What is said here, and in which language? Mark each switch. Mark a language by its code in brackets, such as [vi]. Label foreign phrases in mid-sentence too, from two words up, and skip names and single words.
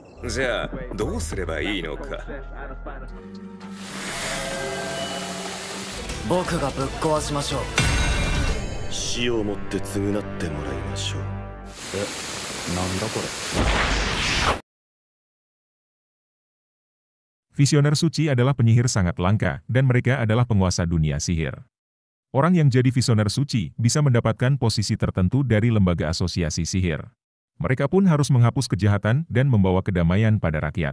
[ja] じゃあどうすればいいのか。僕がぶっ壊しましょう。死をもって償ってもらいましょう。なんだこれ。 [id] Visioner suci adalah penyihir sangat langka, dan mereka adalah penguasa dunia sihir. Orang yang jadi visioner suci bisa mendapatkan posisi tertentu dari lembaga asosiasi sihir. Mereka pun harus menghapus kejahatan dan membawa kedamaian pada rakyat.